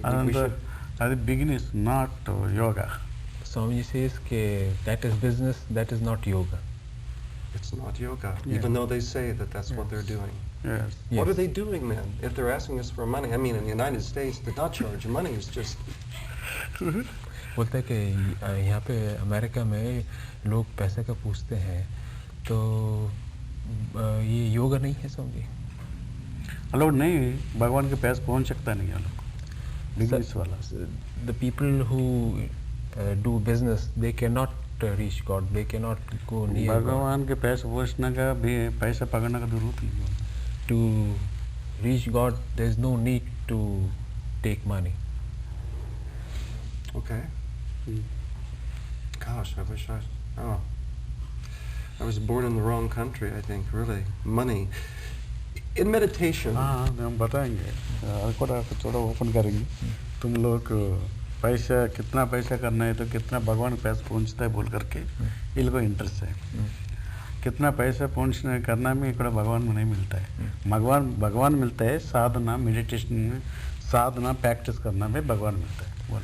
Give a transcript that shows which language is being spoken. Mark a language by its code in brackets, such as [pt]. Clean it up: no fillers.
[en] And the beginning is not yoga. Swamiji says that is business, that is not yoga. It's not yoga, Yeah. even though they say that that's what they're doing. Yes. What Yes. are they doing then? If they're asking us for money, I mean, in the United States, to not charge money is just. [hi] बोलता है कि यहाँ पे America में लोग पैसे का पूछते हैं तो ये योगा नहीं है स्वामी। लोग नहीं भगवान के पास पहुंच सकता नहीं है लोग बिजनेस वाला। [en] The people who do business, they cannot reach God, they cannot go near God. [hi] भगवान के पास पहुंचने का भी पैसा पकड़ने का जरूरत नहीं है। [en] To reach God, there is no need to take money. Okay. Gosh, I wish I was born in the wrong country, I think, really. Money. In meditation, [hi] हाँ हम बताएंगे थोड़ा ओपन करेंगे। तुम लोग पैसा कितना पैसा करना है तो कितना भगवान के पास पहुंचता है बोल करके ये लोगों को इंटरेस्ट है। कितना पैसा पहुंचने करना में इकड़ा भगवान में नहीं मिलता है। भगवान मिलता है साधना मेडिटेशन में, साधना प्रैक्टिस करना में भगवान मिलता है।